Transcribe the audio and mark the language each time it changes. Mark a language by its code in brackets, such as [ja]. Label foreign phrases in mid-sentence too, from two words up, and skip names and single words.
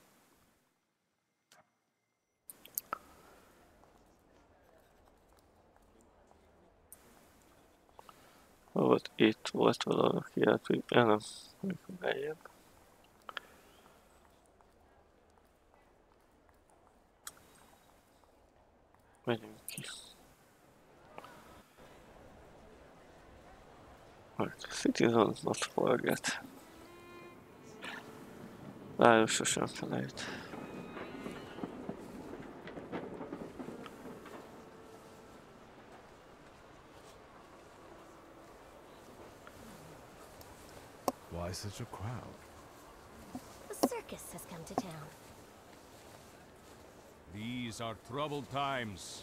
[hu] Volt, itt volt valaki, hát hogy nem, amikor beljebb. Megyünk ki. [en] Citizen not forget. [hu] Város sosem felejt. [en] Why such a crowd? A circus has come to town. These are troubled times.